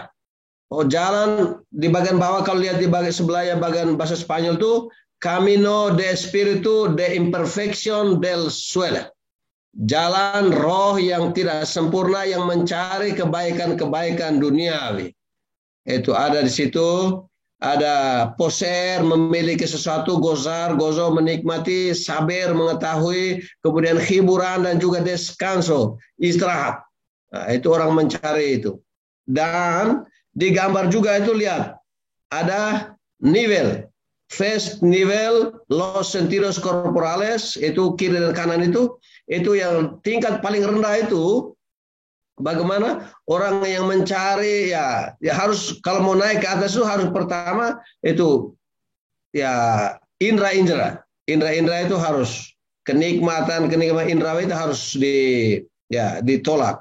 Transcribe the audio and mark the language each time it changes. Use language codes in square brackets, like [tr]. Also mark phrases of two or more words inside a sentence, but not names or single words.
[id] Oh, jalan di bagian bawah kalau lihat di bagian sebelahnya bagian bahasa Spanyol itu [es] Camino de Espíritu de Imperfección del Suelo. [id] Jalan roh yang tidak sempurna yang mencari kebaikan duniawi. Itu ada di situ, ada poser memiliki sesuatu, [es] gozar, gozo [id] menikmati, saber mengetahui, kemudian hiburan dan juga descanso, istirahat. Nah, itu orang mencari itu. Dan di gambar juga itu lihat ada [es] nivel, first nivel, los sentidos corporales, [id] itu kiri dan kanan itu yang tingkat paling rendah itu. Bagaimana orang yang mencari ya harus kalau mau naik ke atas itu harus pertama itu ya indra itu harus kenikmatan indra itu harus ditolak.